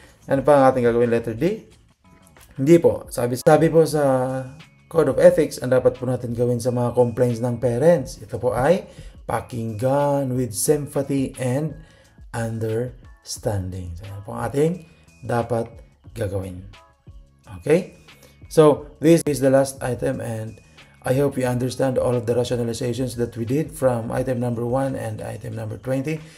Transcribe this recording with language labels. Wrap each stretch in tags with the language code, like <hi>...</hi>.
<tl>Ano pa ang ating gagawin? Letter D? Hindi po. Sabi po sa Code of Ethics, ang dapat po natin gawin sa mga complaints ng parents. Ito po ay pakinggan with sympathy and understanding. So, yan po ang ating dapat gagawin. Okay?</tl> <en>So, this is the last item and I hope you understand all of the rationalizations that we did from item number 1 and item number 20.</en>